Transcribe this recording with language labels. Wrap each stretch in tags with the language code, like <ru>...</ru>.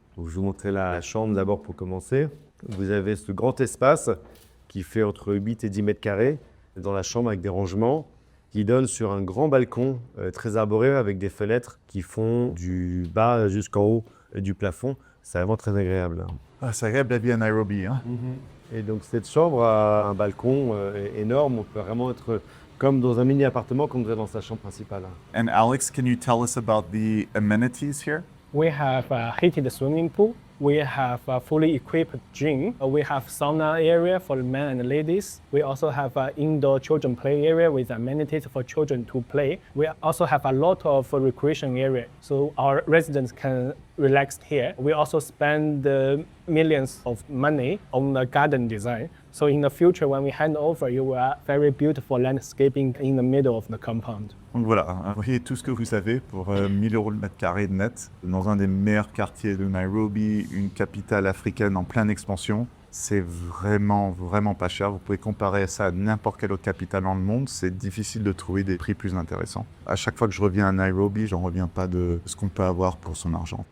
<fr>Donc, je vais vous montrer la chambre d'abord pour commencer. Vous avez ce grand espace qui fait entre 8 et 10 mètres carrés dans la chambre avec des rangements qui donnent sur un grand balcon très arboré avec des fenêtres qui font du bas jusqu'en haut du plafond. C'est vraiment très agréable. Ah, c'est agréable la vie à Nairobi. Hein? Et donc cette chambre a un balcon énorme. On peut vraiment être comme dans un mini-appartement comme dans sa chambre principale.</fr> <en>And Alex, can you tell us about the amenities here? We have a heated swimming pool. We have a fully equipped gym. We have sauna area for men and ladies. We also have an indoor children play area with amenities for children to play. We also have a lot of recreation area, so our residents can relax here. We also spend millions of money on the garden design. So in the future, when we hand over, you will have very beautiful landscaping in the middle of the compound.</en> <fr>Donc voilà, vous voyez tout ce que vous avez pour 1000 euros le mètre carré de net, dans un des meilleurs quartiers de Nairobi, une capitale africaine en pleine expansion. C'est vraiment, vraiment pas cher. Vous pouvez comparer ça à n'importe quelle autre capitale dans le monde. C'est difficile de trouver des prix plus intéressants. À chaque fois que je reviens à Nairobi, j'en reviens pas de ce qu'on peut avoir pour son argent.</fr>